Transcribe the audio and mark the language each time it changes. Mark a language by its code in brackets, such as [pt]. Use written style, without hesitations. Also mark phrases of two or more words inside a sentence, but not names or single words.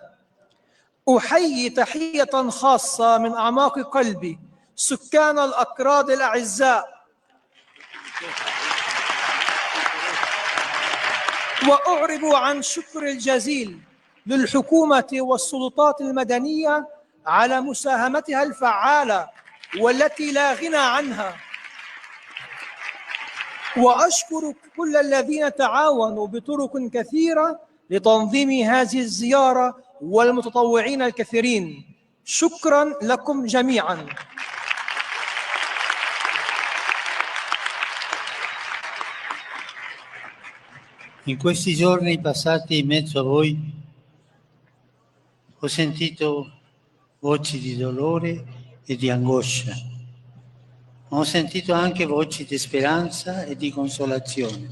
[ar] أحيي تحية خاصة من أعماق قلبي سكان الأكراد الأعزاء، وأعرب عن شكر الجزيل للحكومة والسلطات المدنية على مساهمتها الفعالة والتي لا غنى عنها. وأشكر كل الذين تعاونوا بطرق كثيرة لتنظيم هذه الزيارة والمتطوعين الكثيرين. شكرا لكم جميعا. [it] In questi giorni passati in mezzo a voi ho sentito voci di dolore e di angoscia, ma ho sentito anche voci di speranza e di consolazione.